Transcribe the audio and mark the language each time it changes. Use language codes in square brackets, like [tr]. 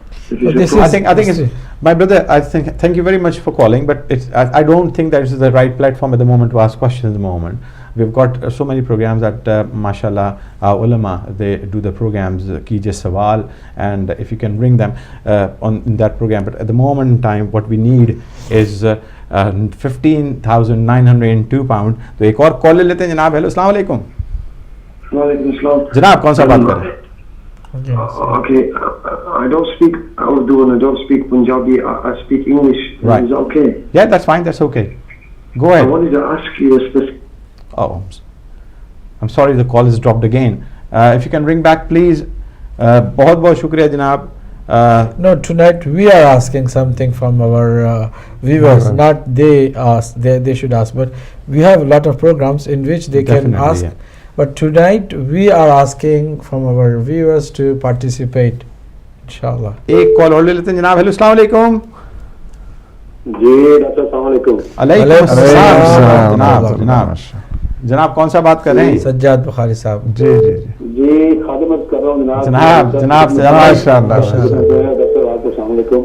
[en] I think it's, my brother, thank you very much for calling, but I don't think that is the right platform at the moment to ask questions at the moment. We've got so many programs that mashallah our ulama, they do the programs Kijiye Sawal, and if you can bring them in that program, but at the moment in time what we need is 15,902 pound. [ur] تو ایک اور کال لے لیتے ہیں جناب۔ Hello, السلام علیکم۔ وعلیکم السلام جناب کون سا بات کر رہے ہیں؟ [en] Okay, I don't speak Urdu and I don't speak Punjabi, I speak English. Right. Is that okay? Yeah, that's fine, that's okay. Go I ahead. wanted to ask you a specific. Oh, I'm sorry, the call is dropped again. If you can ring back, please. [ur] بہت بہت شکریہ جناب۔ [en] No, tonight we are asking something from our viewers, not they ask, they should ask, but we have a lot of programs in which they can ask, but tonight we are asking from our viewers to participate, inshallah. [ur] ایک کال اور لے لیتے ہیں جناب۔ Hello, السلام علیکم۔ جی doctor السلام علیکم۔ علیکم السلام۔ جناب کون سا بات کر رہے ہیں؟ سجاد بخاری صاحب۔ جی خادمت کر رہا ہوں جناب ماشاءاللہ۔ ڈاکٹر السلام علیکم۔